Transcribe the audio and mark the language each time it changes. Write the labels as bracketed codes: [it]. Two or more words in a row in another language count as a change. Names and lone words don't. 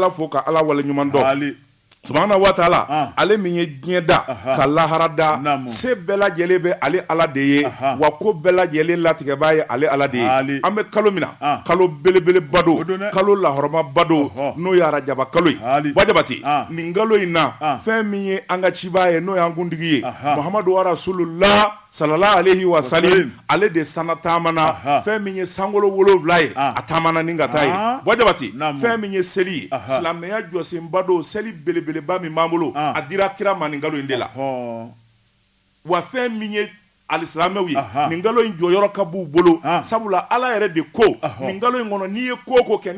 [bm] ala fo ka ala wale ɲuman dɔn [ar] سبحانه وتعالى [bm] ale min ye diɲɛ da ka lahara da se bɛɛ lajɛlen bɛ ale ala de ye wa ko bɛɛ lajɛlen latigɛbaa ye ale ala de ye an bɛ kalo min na kalo belebeleba do kalo lahɔrɔmaba do n'o ye arajaba kalo ye Wadabati nin kalo in na fɛn min ye an ka cibaa ye n'o y'an kuntigi ye Muhamadu [ar] ورسول الله صلى الله عليه وسلم [bm] ale de sana taamana fɛn min ye sankolo 7 ye a taamana ni ka taa ye Wadabati fɛn min ye seli ye silamɛya jɔsenba do seli belebeleba min b'an bolo a dira kira ma nin kalo in de la wa fɛn min ye alisilamɛw ye nin kalo in jɔyɔrɔ ka b'u bolo sabula ala yɛrɛ de ko nin kalo in kɔnɔ n'i ye ko ko kɛ ni